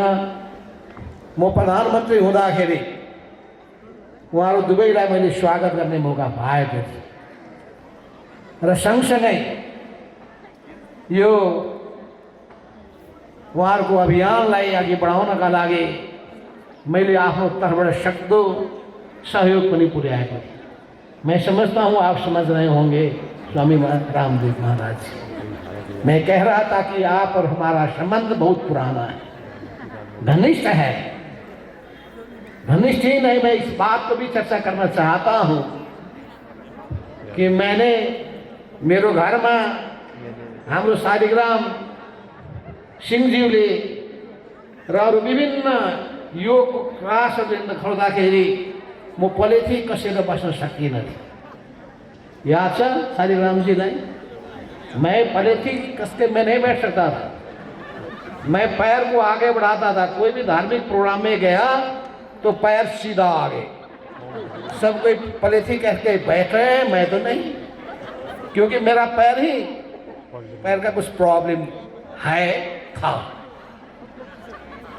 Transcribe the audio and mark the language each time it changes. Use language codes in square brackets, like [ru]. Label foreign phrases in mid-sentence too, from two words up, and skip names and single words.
[ne] म प्रधानमन्त्री हुँदाखेरि उहाँहरू दुवैलाई मैले स्वागत गर्ने मौका पाएको थिएँ र सँगसँगै यो उहाँहरूको अभियानलाई अघि बढाउनका लागि मैले आफ्नो तर्फबाट सक्दो सहयोग पनि पुर्याएको थिएँ। [hi] मैं समझता हूँ आप समझ रहे होंगे स्वामी रामदेव महाराज। मैं कह रहा था कि आप और हमारा संबंध बहुत पुराना है, घनिष्ठ है। घनिष्ठ ही नहीं, मैं इस बात को भी चर्चा करना चाहता हूँ कि मैंने [ne] मेरो घरमा हाम्रो शालिग्राम सिंहज्यूले र अरू विभिन्न योगको क्लासहरू देखाउँदाखेरि म पलेथी कसेर बस्न सकिनँ। याद छ शालिग्रामजीलाई? [hi] मैं पलेथी कस के मैं नहीं बैठ सकता था। मैं पैर को आगे बढ़ाता था। कोई भी धार्मिक प्रोग्राम में गया तो पैर सीधा आगे, सब कोई पलेथी कह के बैठ रहे हैं, मैं तो नहीं, क्योंकि मेरा पैर का कुछ प्रॉब्लम है था।